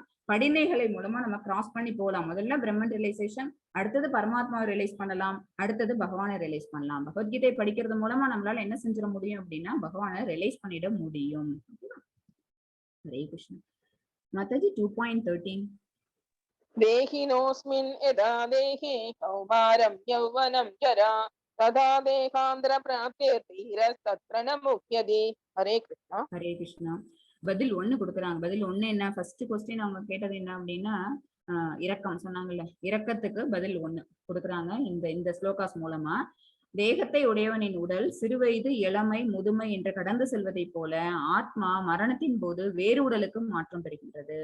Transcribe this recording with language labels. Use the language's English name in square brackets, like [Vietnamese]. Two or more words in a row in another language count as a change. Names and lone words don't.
[Tamil] படிநிலைகளை மூலமா நம்ம கிராஸ் பண்ணி போகலாம். முதல்ல பிரம்மன் ரியலைசேஷன், அடுத்தது பரமாத்மாவை ரியலைஸ் பண்ணலாம், அடுத்தது பகவானை ரியலைஸ் பண்ணலாம். பகவத்கீதை படிக்கிறது மூலமா நம்மளால என்ன செஞ்சிட முடியும் அப்படின்னா பகவானை ரியலைஸ் பண்ணிட முடியும். ஹரே கிருஷ்ணா. மாதாஜி 2.13. [Sanskrit] देहिनोऽस्मिन् यथा देहे कौमारं यौवनं जरा तथा देहान्तर प्राप्तिर्धीरस्तत्र न मुह्यते. [Tamil] ஹரே கிருஷ்ணா. ஹரே கிருஷ்ணா. பதில் 1 கொடுக்குறாங்க. பதில் 1 என்ன? [English] first question [Tamil] அவங்க கேட்டது என்ன அப்படின்னா இரக்கம் சொன்னாங்கல்ல, இரக்கத்துக்கு பதில் 1 கொடுக்குறாங்க இந்த ஸ்லோகாஸ் மூலமா. தேகத்தை உடையவனின் உடல் சிறுவயது, இளமை, முதுமை என்று கடந்து செல்வதை போல ஆத்மா மரணத்தின் போது வேறு உடலுக்கு மாற்றம் பெறுகின்றது.